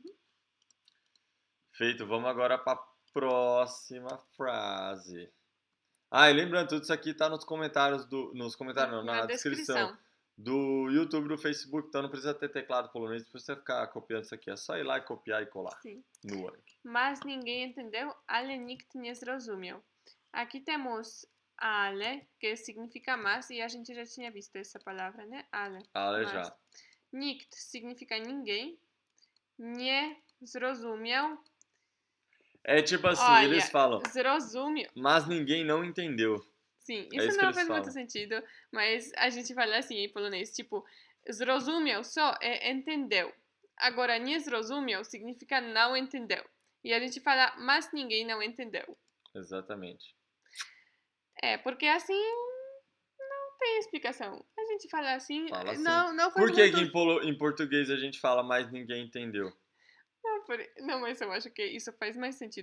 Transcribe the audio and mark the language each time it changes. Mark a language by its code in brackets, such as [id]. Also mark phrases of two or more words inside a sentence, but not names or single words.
[pt] Feito, vamos agora pra próxima frase. E lembrando, tudo isso aqui tá nos comentários na descrição do YouTube, do Facebook, então não precisa ter teclado polonês, pra você ficar copiando isso aqui, é só ir lá e copiar e colar no Anki. Mas ninguém entendeu, [pl] ale nikt nie zrozumiał. [pt] Aqui temos ale, que significa mas, e a gente já tinha visto essa palavra, né? Ale. Ale já. Nikt significa ninguém, [pl] Nie zrozumiał. [pt] É tipo assim, Olha, eles falam, zrozumiał. mas ninguém não entendeu. Sim, É isso isso que não eles faz muito falam. sentido, mas a gente fala assim em polonês, tipo, zrozumiał só é entendeu. Agora, [pl] nie zrozumiał [pt] significa não entendeu. E a gente fala, mas ninguém não entendeu. Exatamente. É, porque assim não tem explicação. A gente fala assim, Fala assim. não faz Por que muito... que em português a gente fala, mas ninguém entendeu? Não, mas eu acho que isso faz mais sentido.